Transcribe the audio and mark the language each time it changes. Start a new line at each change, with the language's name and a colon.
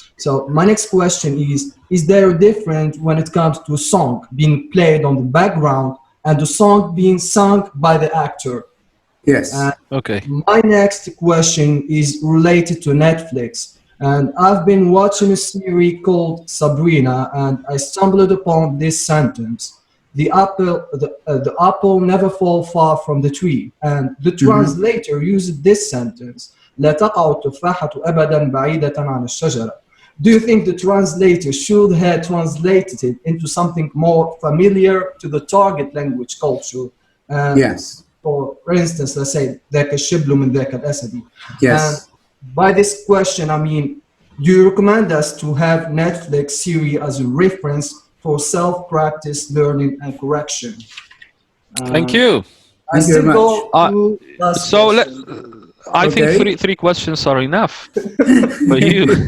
English: So my next question is there a difference when it comes to a song being played on the background and the song being sung by the actor? Yes. Okay. My next question is related to Netflix. And I've been watching a series called Sabrina, and I stumbled upon this sentence: the apple never falls far from the tree.
Arabic: And the translator used this sentence: لا تقع التفاحة أبدا بعيدة عن الشجرة.
English: Do you think the translator should have translated it into something more familiar to the target language culture? Yes.
Arabic: For instance, let's say ذاك الشبل من ذاك الأسد.
English: Yes. And by this question, I mean, do you recommend us to have Netflix series as a reference for self-practice, learning, and correction? Thank you. I still go to so I think three questions are enough for you.